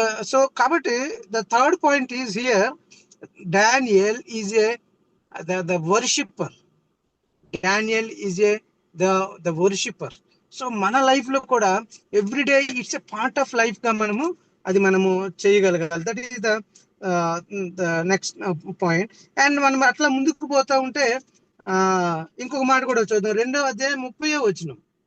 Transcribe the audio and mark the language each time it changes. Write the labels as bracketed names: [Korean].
[English] so [Telugu] కాబట్టి [English] The third point is here, Daniel is the worshipper. Daniel is the worshipper. So మన life లో కూడా everyday it's a part of life గా [Telugu] మనము చేయగలగాలి. [English] That is the next point. [Telugu] And మనం అట్లా ముందుకు పోతా ఉంటే ఇంకొక మాట కూడా చూద్దాం, 2వ అధ్యాయం 30వ వచనం.